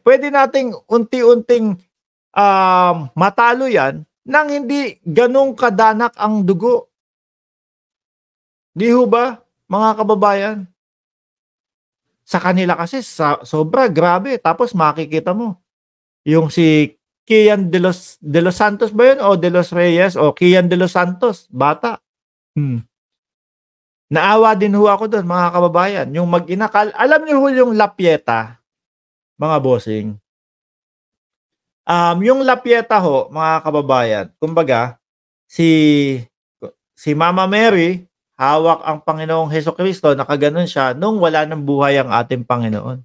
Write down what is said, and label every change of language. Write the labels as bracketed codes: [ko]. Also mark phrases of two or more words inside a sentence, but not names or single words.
[tl] Pwede nating unti-unting matalo yan nang hindi ganong kadanak ang dugo. Di ho ba, mga kababayan? Sa kanila kasi sobra grabe. Tapos makikita mo yung si Kian de los Santos ba yun o de los Reyes o Kian de los Santos, bata. Naawa din ho ako dun mga kababayan, yung mag-ina alam niyo ho yung lapyeta, mga bossing? Yung lapyeta ho mga kababayan, kumbaga si si Mama Mary, hawak ang Panginoong Hesukristo, nakagano'n siya nung wala ng buhay ang ating Panginoon.